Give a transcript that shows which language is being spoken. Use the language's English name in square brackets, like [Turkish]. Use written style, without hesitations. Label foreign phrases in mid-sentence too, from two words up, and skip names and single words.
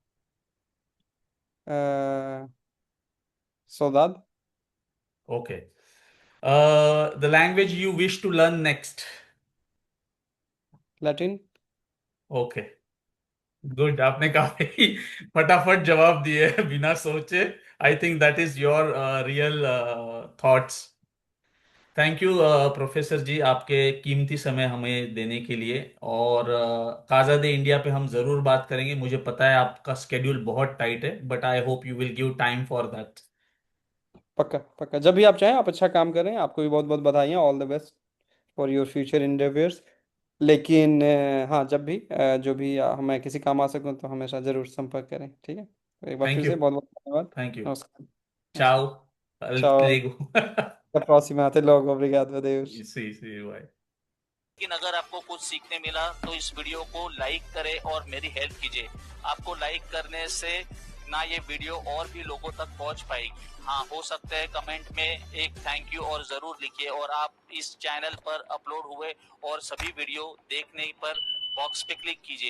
[Hindi] सौदाद। ओके। [English] The language you wish to learn next? [Hindi] लैटिन। ओके। गुड, आपने काफी फटाफट जवाब दिए हैं बिना सोचे। [English] I think that is your real thoughts. Thank you [Hindi] प्रोफेसर जी, आपके कीमती समय हमें देने के लिए। और काज़ा दे इंडिया पे हम जरूर बात करेंगे। मुझे पता है आपका स्केड्यूल बहुत टाइट है, [English] But I hope you will give time for that. [Hindi] पक्का पक्का, जब भी आप चाहें, आप अच्छा काम करें, आपको भी बहुत बहुत बधाइयाँ, [English] all the best for your future endeavours. [Hindi] लेकिन हाँ, जब भी जो भी मैं किसी काम आ सकूं तो हमेशा जरूर संपर्क करें, ठीक है। तो एक बार फिर [English] Thank you. [Hindi] से बहुत बहुत धन्यवाद। [English] Thank you. [Hindi] नमस्कार। चाओ। नमस्कार। Tchau. लेगो। [Portuguese] Até a próxima. Até logo. Obrigado. Adeus. [English] See bye. [Hindi] लेकिन अगर आपको कुछ सीखने मिला तो इस वीडियो को लाइक करें और मेरी हेल्प कीजिए। आपको लाइक करने से ना ये वीडियो और भी लोगों तक पहुंच पाएगी। हाँ, हो सकता है कमेंट में एक [English] Thank you [Hindi] और जरूर लिखिए। और आप इस चैनल पर अपलोड हुए और सभी वीडियो देखने पर बॉक्स पे क्लिक कीजिए।